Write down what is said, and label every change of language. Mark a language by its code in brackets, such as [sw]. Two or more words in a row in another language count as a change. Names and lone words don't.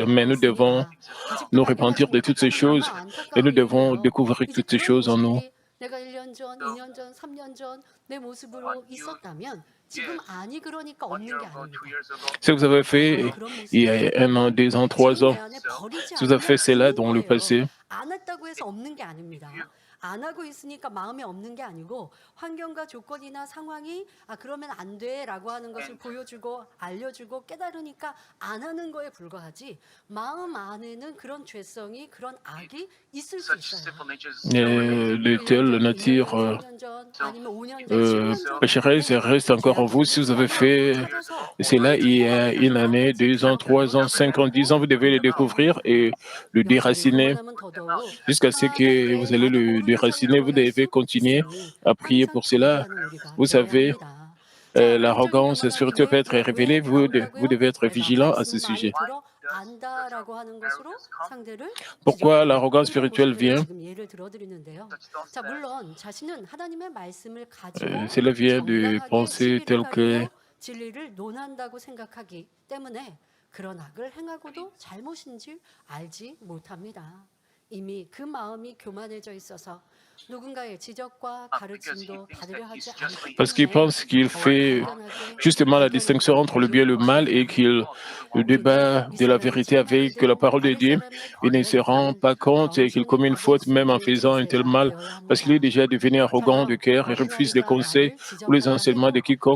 [fr] Mais nous devons nous repentir de toutes ces choses et nous devons découvrir toutes ces choses en nous. Si vous avez fait il y a 1 an, 2 ans, 3 ans, si vous avez fait cela dans le passé, [ko] 안 하고 있으니까 마음에 없는 게 아니고 환경과 조건이나 상황이 그러면 안 돼라고 하는 것을 보여주고 알려주고 깨달으니까 안 하는 거에 불과하지 마음 안에는 그런 죄성이 그런 악이 있을 수 있어요. [fr] de telle nature pécheresse reste encore en vous. Si vous avez fait cela il y a 1 année, 2 ans, 3 ans, 5 ans, 10 ans, vous devez le découvrir et le déraciner jusqu'à ce que vous allez le déraciner. Vous devez continuer à prier pour cela. Vous savez, l'arrogance spirituelle peut être révélée. Vous devez être vigilant à ce sujet. Pourquoi l'arrogance spirituelle vient? Cela vient de penser tel que [ko] 진리를 논한다고 생각하기 때문에 그런 악을 행하고도 잘못인지 알지 못합니다. 이미 그 마음이 교만해져 있어서 누군가의 지적과 가르침도 받으려 하지 않기 [fr] parce qu'il pense qu'il fait justement la distinction entre le bien et le mal et qu'il débat de la vérité avec la parole de Dieu. Il ne se rend pas compte et qu'il commet une faute même en faisant un tel mal parce qu'il est déjà devenu arrogant de cœur et refuse les conseils ou les enseignements de quiconque.